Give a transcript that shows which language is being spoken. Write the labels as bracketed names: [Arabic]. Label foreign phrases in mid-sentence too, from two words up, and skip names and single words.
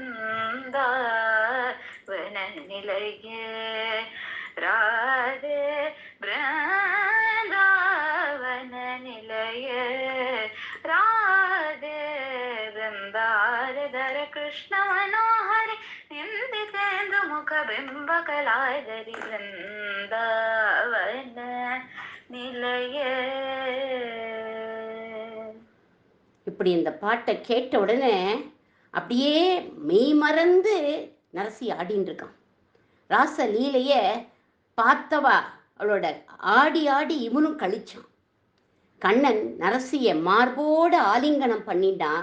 [Sanskrit] बृन्दावन निलये राधे बृन्दावन निलये राधे बृन्दारधर कृष्ण मनोहरि निन्दितेन्दु मुख बिम्ब कलाधरि बृन्दावन निलये. [Tamil] இப்படி இந்த பாட்டை கேட்ட உடனே அப்படியே மெய் மறந்து நரசி ஆடின்னு இருக்கான். ராச லீலைய பார்த்தவா அவளோட ஆடி ஆடி இவனும் கழிச்சான். கண்ணன் நரசிய மார்போடு ஆலிங்கனம் பண்ணிட்டான்.